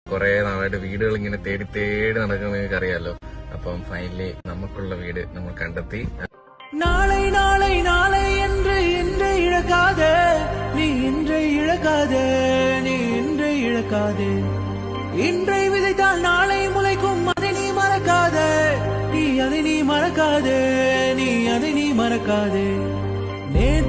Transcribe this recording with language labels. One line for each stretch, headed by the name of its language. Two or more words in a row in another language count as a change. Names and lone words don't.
Malayalam: കുറെ നാളായിട്ട് വീടുകൾ ഇങ്ങനെ തേടി തേടി നടക്കുന്ന നിങ്ങൾക്ക് അറിയാലോ. അപ്പം ഫൈനലി നമുക്കുള്ള വീട് നമ്മൾ കണ്ടെത്തി.
Tamil: நாளை நாளை நாளை என்று இன்றை இழக்காதே, நீ இன்றை இழக்காதே, நீ இன்றை இழக்காதே. இன்றை விதைத்தால் நாளை முளைக்கும், அதை நீ மறக்காதே, நீ அதை நீ மறக்காதே, நீ அதை நீ மறக்காதே.